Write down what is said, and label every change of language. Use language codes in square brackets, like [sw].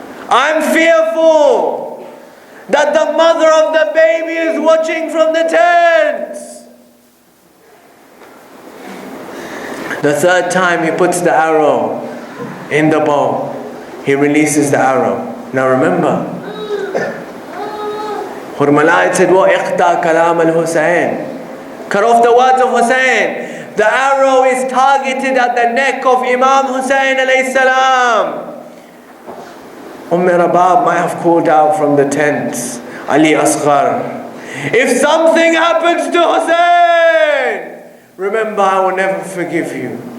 [en] I'm fearful that the mother of the baby is watching from the tent. The third time he puts the arrow in the bow. He releases the arrow. Now remember, Hurmalayat said, [ar] وَإِقْتَى كَلَامَ الْحُسَيْنِ. [en] Cut off the words of Hussein. The arrow is targeted at the neck of Imam Hussein alayhi salam. Rabab might have called out from the tents, Ali Asghar, if something happens to Hussein, remember I will never forgive you.